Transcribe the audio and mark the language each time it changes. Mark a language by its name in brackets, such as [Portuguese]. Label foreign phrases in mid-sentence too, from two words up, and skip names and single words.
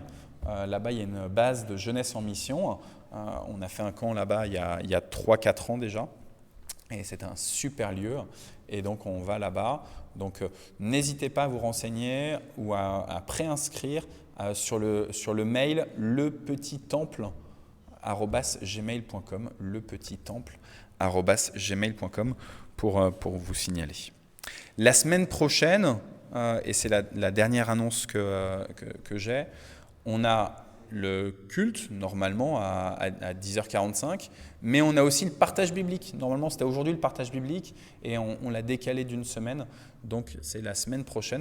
[French] Là-bas, il y a une base de jeunesse en mission. On a fait un camp là-bas il y a 3-4 ans déjà. Et c'est un super lieu. Et donc, on va là-bas. Donc, n'hésitez pas à vous renseigner ou à préinscrire sur le mail lepetittemple@gmail.com, lepetittemple@gmail.com pour vous signaler. La semaine prochaine, et c'est la dernière annonce que j'ai. On a le culte, normalement, à 10h45, mais on a aussi le partage biblique. Normalement, c'était aujourd'hui le partage biblique, et on l'a décalé d'une semaine, donc c'est la semaine prochaine.